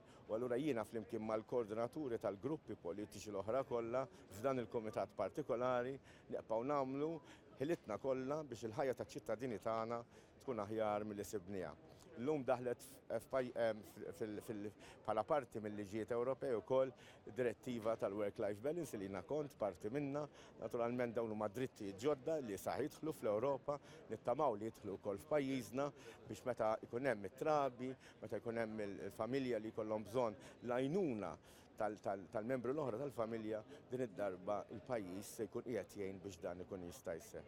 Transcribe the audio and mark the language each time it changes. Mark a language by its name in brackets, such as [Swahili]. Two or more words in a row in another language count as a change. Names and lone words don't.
[Maltese] U allura jiena flimkien mal-koordinaturi tal-gruppi politiċi l-oħra kollha f'dan il-kumitat partikolari nibqgħu nagħmlu ħilitna kollha biex il-ħajja taċ-ċittadini tagħna tkun aħjar milli sibniha. Llum daħlet bħala parti mill-liġijiet Ewropej ukoll direttiva tal- [English] work-life balance [Maltese] li jiena kont parti minnha, naturalment dawn huma drittijiet ġodda li sa jidħlu fl-Ewropa, nittamaw li jidħlu wkoll f'pajjiżna biex meta jkun hemm it-trabi, meta jkun hemm il-familja li jkollhom bżonn l-għajnuna tal-membru l-oħra tal-familja din id-darba il-pajjiż se jkun qiegħed jgħin biex dan ikun jista' jseħħ.